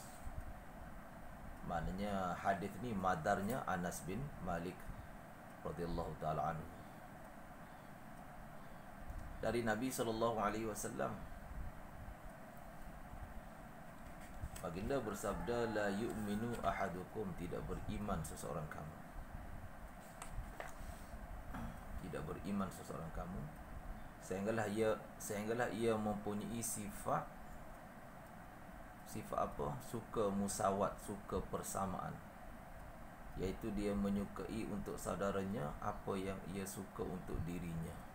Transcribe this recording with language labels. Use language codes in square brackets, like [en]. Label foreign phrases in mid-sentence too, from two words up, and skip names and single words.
[ms] Maknanya hadis ni madarnya Anas bin Malik [ar] رضي الله تعالى عنه. [ms] Dari Nabi [ar] صلى الله عليه وسلم, [ms] baginda bersabda, [ar] لا يؤمن أحدكم, [ms] tidak beriman seseorang kamu. Tidak beriman seseorang kamu sehinggalah ia mempunyai sifat sifat apa? Suka musawat, suka persamaan, iaitu dia menyukai untuk saudaranya apa yang ia suka untuk dirinya.